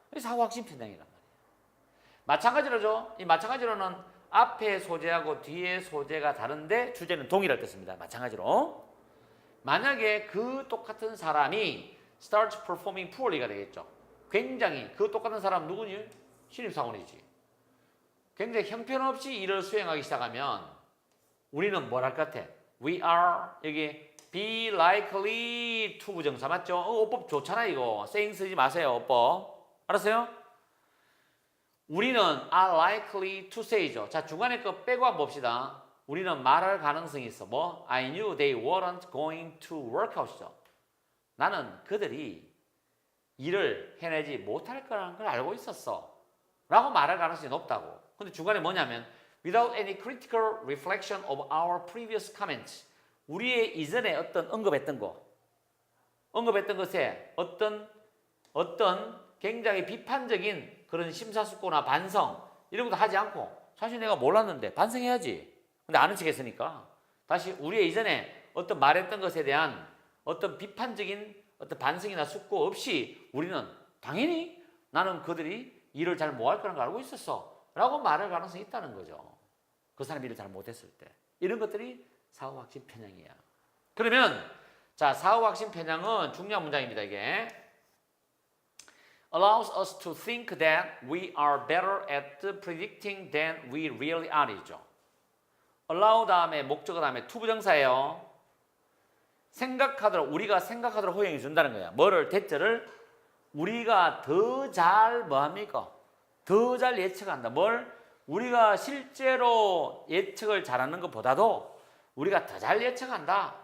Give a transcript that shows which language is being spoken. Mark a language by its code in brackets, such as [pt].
[ko] 사후학습 편향이란 말이야. 마찬가지로죠. 이 마찬가지로는 앞에 소재하고 뒤에 소재가 다른데 주제는 동일할 뜻입니다. 마찬가지로 만약에 그 똑같은 사람이 [en] starts performing poorly [ko] 가 되겠죠. 굉장히 그 똑같은 사람 누구니? 신입사원이지. 굉장히 형편없이 일을 수행하기 시작하면 우리는 뭘 할 것 같아? [en] We are [ko] 여기 [en] be likely to [ko] 부정사 맞죠? 어법 좋잖아 이거. saying 쓰지 마세요. 어법. 알았어요? 우리는 [en] are likely to say [ko] 죠. 자, 중간에 거 빼고 한번 봅시다. 우리는 말할 가능성이 있어. 뭐? [en] I knew they weren't going to work out이죠. [ko] 나는 그들이 일을 해내지 못할 거라는 걸 알고 있었어. 라고 말할 가능성이 높다고. 근데 중간에 뭐냐면 [en] without any critical reflection of our previous comments. [ko] 우리의 이전에 어떤 언급했던 것에 어떤 굉장히 비판적인 그런 심사숙고나 반성 이런 것도 하지 않고 사실 내가 몰랐는데 반성해야지. 근데 아는 척 했으니까 다시 우리의 이전에 어떤 말했던 것에 대한 어떤 비판적인 어떤 반성이나 숙고 없이 우리는 당연히 나는 그들이 일을 잘 못할 거라는 걸 알고 있었어 라고 말할 가능성이 있다는 거죠. 그 사람이 일을 잘 못했을 때. 이런 것들이 사후학습 편향이야. 그러면 자, 사후학습 편향은 중요한 문장입니다. 이게 [en] allows us to think that we are better at predicting than we really are 이죠. [ko] allow 다음에 목적어 다음에 투부정사예요. 우리가 생각하도록 허용해 준다는 거야. 뭐를? 대절을 우리가 더 잘 뭐합니까? 더 잘 예측한다. 뭘? 우리가 실제로 예측을 잘하는 것보다도 우리가 더 잘 예측한다.